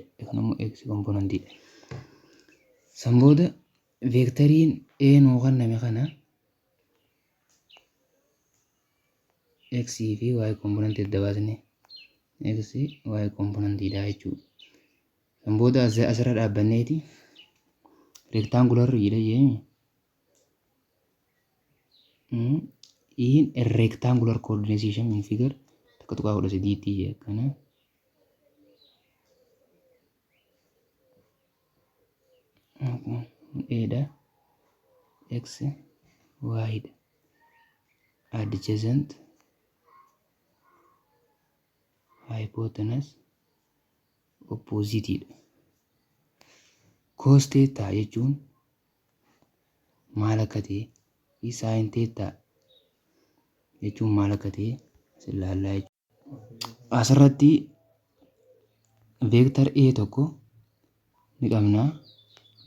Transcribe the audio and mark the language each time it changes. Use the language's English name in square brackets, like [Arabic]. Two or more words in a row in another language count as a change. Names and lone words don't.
[Oromo] Kan immoo X component dha. Sanbooda vectoriin A nu kenname kana X fi Y component adda baasne X Y component dha jechuudha. Sanbooda asirra dhaabbanneeti rectangular jedha jeeni. [English] In a rectangular coordinate system in figure [Oromo] takka tuqaa 13 kana A dha X Y dha [English] adjacent hypotenuse opposite dha. Cos theta [Oromo] jechuun maal akka ta'e [English] sin theta [Oromo] jechuun maal akka ta'e ilaallaa jechuudha. Asirratti vector A tokko ni qabna.